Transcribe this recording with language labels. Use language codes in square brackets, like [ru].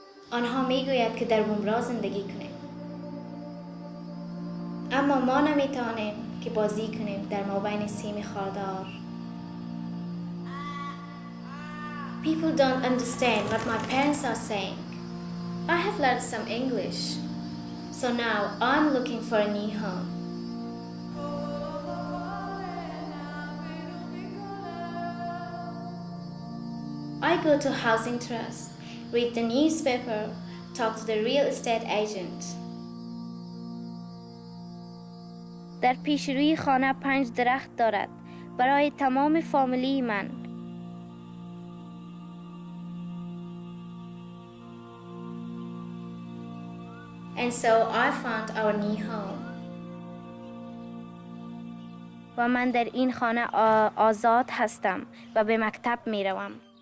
[fa] آنها میگوید که در بومرا زندگی کنیم. اما ما نمیتوانیم که بازی کنیم در مابین سیم خاردار. [en] People don't understand what my parents are saying. I have learned some English. So now I'm looking for a new home. I go to housing trust. Read the newspaper, talk to the real estate agent. [fa] در پیشروی خانه 5 درخت دارد برای تمام فامیلی من. [en] And so I found our new home. [fa] و من در این خانه آزاد هستم و به مکتب می روم.